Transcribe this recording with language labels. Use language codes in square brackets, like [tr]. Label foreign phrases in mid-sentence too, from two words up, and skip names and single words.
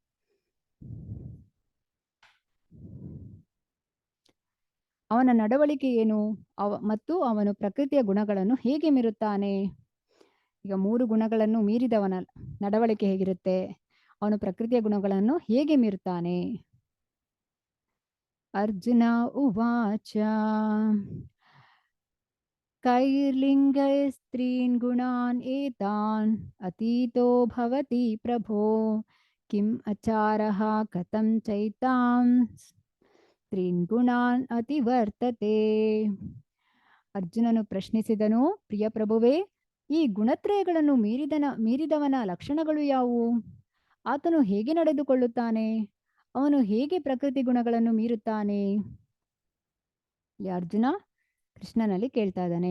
[kn] ಅವನ ನಡವಳಿಕೆ ಏನು ಮತ್ತು ಅವನು ಪ್ರಕೃತಿಯ ಗುಣಗಳನ್ನು ಹೇಗೆ ಮೀರುತ್ತಾನೆ? ಈಗ 3 ಗುಣಗಳನ್ನು ಮೀರಿದವನ ನಡವಳಿಕೆ ಹೇಗಿರುತ್ತೆ, ಅವನು ಪ್ರಕೃತಿಯ ಗುಣಗಳನ್ನು ಹೇಗೆ ಮೀರುತ್ತಾನೆ? [sa] ಅರ್ಜುನ ಉವಾಚ ಕೈರ್ಲಿಂಗೈಸ್ತ್ರೀನ್ ಗುಣಾನ್ ಏತಾನ್ ಅತೀತೋ ಭವತಿ ಪ್ರಭೋ ಕಿಂ ಅಚಾರಃ ಕಥಂ ಚೈತಾಂ ಸ್ತ್ರೀನ್ ಗುಣಾನ್ ಅತಿವರ್ತತೆ. [kn] ಅರ್ಜುನನು ಪ್ರಶ್ನಿಸಿದನು, ಪ್ರಿಯ ಪ್ರಭುವೇ, ಈ ಗುಣತ್ರಯಗಳನ್ನು ಮೀರಿದವನ ಲಕ್ಷಣಗಳು ಯಾವುವು? ಆತನು ಹೇಗೆ ನಡೆದುಕೊಳ್ಳುತ್ತಾನೆ? ಅವನು ಹೇಗೆ ಪ್ರಕೃತಿ ಗುಣಗಳನ್ನು ಮೀರುತ್ತಾನೆ? ಅರ್ಜುನ ಕೃಷ್ಣನಲ್ಲಿ ಕೇಳ್ತಾ ಇದ್ದಾನೆ.